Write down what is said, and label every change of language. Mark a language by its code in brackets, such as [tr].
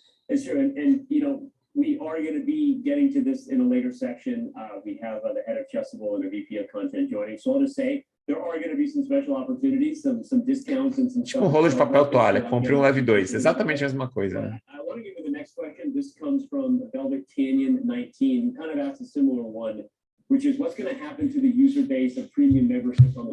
[en] It's true, and you know, we are going to be getting to this in a later section. We have the head of Chessable and the VP of content joining. So I'll just say there are going to be some special opportunities, some discounts and some. [pt] Tipo um rolo de papel toalha, compre um leve dois, exatamente a mesma coisa, né? [en] I want to give you the next question. This comes from Velvet Canyon 19. Kind of asked a similar one, which is what's going to happen to the user base of premium membership on the.